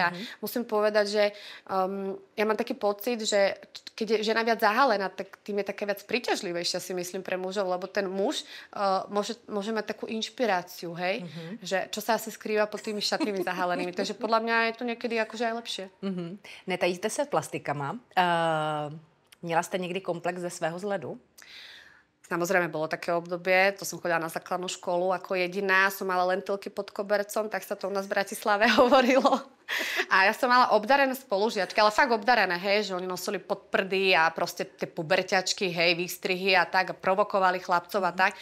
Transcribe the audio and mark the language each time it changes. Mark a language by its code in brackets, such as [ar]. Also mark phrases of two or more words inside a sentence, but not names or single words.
[sk] A musím povedať, že ja mám taký pocit, že keď je žena viac zahalená, tak tým je také viac príťažlivejšia, si myslím, pre mužov, lebo ten muž môže mať takú inšpiráciu, hej, že čo sa asi skrýva pod tými šatnými zahalenými. Takže podľa mňa je to niekedy akože aj lepšie. [cs] Netajíte se plastikama. Měla jste někdy komplex ze svého vzhledu? [sk] Samozrejme, bolo také obdobie, to som chodila na základnú školu ako jediná, som mala lentilky pod kobercom, tak sa to u nás v Bratislave hovorilo. A ja som mala obdarené spolužiačky, ale fakt obdarené, hej, že oni nosili podprdy a proste tie puberťačky, hej, výstrihy a tak, a provokovali chlapcov a tak.